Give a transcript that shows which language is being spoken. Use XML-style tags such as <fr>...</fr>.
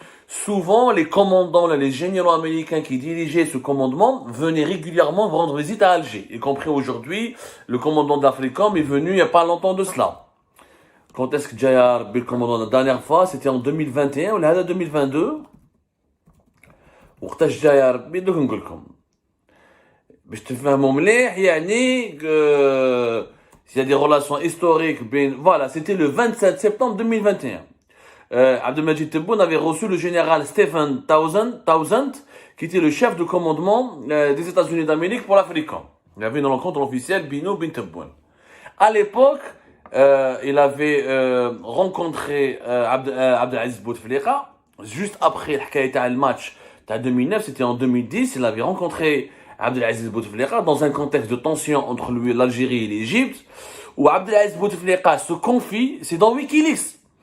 <fr>Souvent, les commandants, les généraux américains qui dirigeaient ce commandement venaient régulièrement rendre visite à Alger, y compris aujourd'hui, le commandant d'Africom est venu il n'y a pas longtemps de cela. Quand est-ce que Jayar, le commandant, la dernière fois, c'était en 2021 ou là, 2022?</fr> <ar>وقتاش جاي يا ربي دوك نقول لكم باش تفهموا مليح يعني</ar> <fr>s'il y a des relations historiques voilà, c'était le 27 septembre 2021. Abdelmajid Tebboune avait reçu le général Stephen Townsend qui était le chef de commandement des États-Unis d'Amérique pour l'Africom. Il avait une rencontre officielle Bino bin Tebboune. À l'époque, il avait rencontré Abdelaziz Bouteflika juste après le match en 2009, c'était en 2010, il avait rencontré Abdelaziz Bouteflika dans un contexte de tension entre l'Algérie et l'Égypte, où Abdelaziz Bouteflika se confie, c'est dans Wikileaks.</fr>